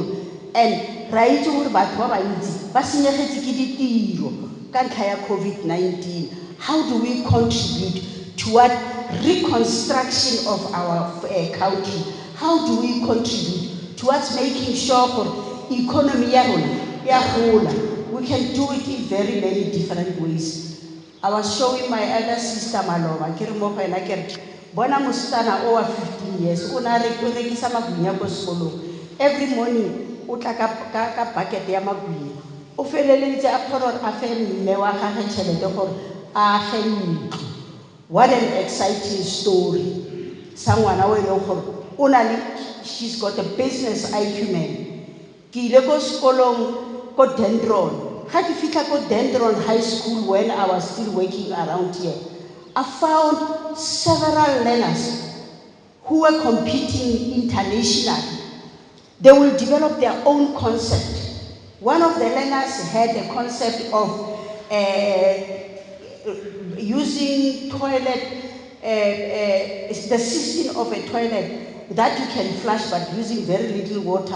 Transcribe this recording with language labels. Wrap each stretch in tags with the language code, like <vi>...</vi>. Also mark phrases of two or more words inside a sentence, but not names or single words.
<en>And right over COVID-19, how do we contribute toward reconstruction of our country? How do we contribute towards making sure for economy we can do it in very many different ways. I was showing my elder sister Malova,</en> <nso>bona mosetsana o wa 15 years o na rekisa magwinya ko sekolong.</nso> <en>Every morning</en> <nso>o tla ka bucket ya magwinya, o feleleditse a kgona gore a fe mme wa gagwe tšhelete gore a age ntlo.</nso> <en>What an exciting story.</en> <nso>Sa ngwana o e leng gore o na le,</nso> <en>she's got a business acumen.</en> <nso>Ke ile ko sekolong ko Dendron. Ga ke fitla ko</nso> <en>Dendron High School when I was still working around here, I found several learners who were competing internationally. They will develop their own concept. One of the learners had a concept of using toilet, the system of a toilet that you can flush but using very little water.</en>